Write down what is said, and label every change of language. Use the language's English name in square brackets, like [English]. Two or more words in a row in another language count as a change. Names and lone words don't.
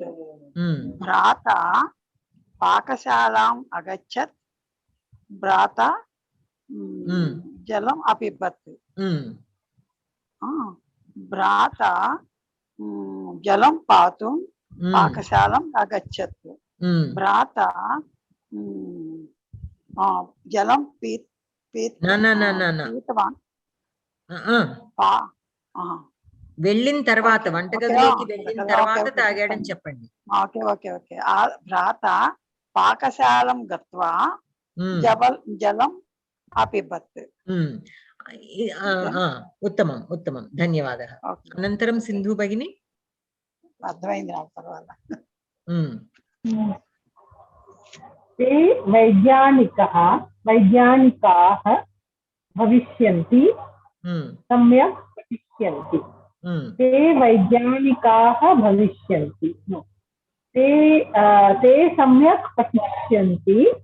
[Sanskrit] భ్రాత పాకశాలాం అగచ్చత్, భ్రాత జలం అపిబత్. భ్రాత జలం పాతుం పాకశాలం అగచ్చత్. భ్రాత जलं पीतवान् [Telugu] వెళ్ళిన తర్వాత వంటగదిలోకి వెళ్ళిన తర్వాత తాగాడని చెప్పండి. [English] okay okay okay. [Sanskrit] భ్రాత పాకశాలం గత్వా జలం అపిబత్. ఉత్తమం ఉత్తమం, ధన్యవాదాः. అనంతరం సింధు భగిని. [Telugu] అర్థమైంది నాకు పర్వాలా. [Sanskrit] ते वैज्ञानिकाः भविष्यन्ति, सम्यक् पठिष्यन्ति. ते वैज्ञानिकाः भविष्यन्ति. ते सम्यक् पठिष्यन्ति.